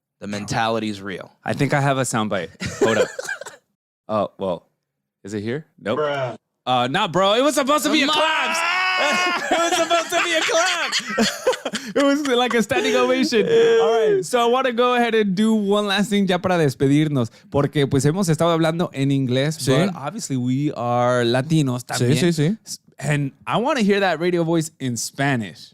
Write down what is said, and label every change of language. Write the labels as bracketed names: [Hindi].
[English] The mentality's real. I think I have a soundbite. Hold up. Oh, well, is it here? Nope. Nah, bro. It was supposed to be a clap. It was supposed to be a clap. It was like a standing ovation. All right. So I want to go ahead and do one last thing [Spanish] ya para despedirnos. Porque pues hemos estado hablando en inglés. Sí. [English] But obviously we are Latinos también. [Spanish] Sí. [English] And I want to hear that radio voice in Spanish.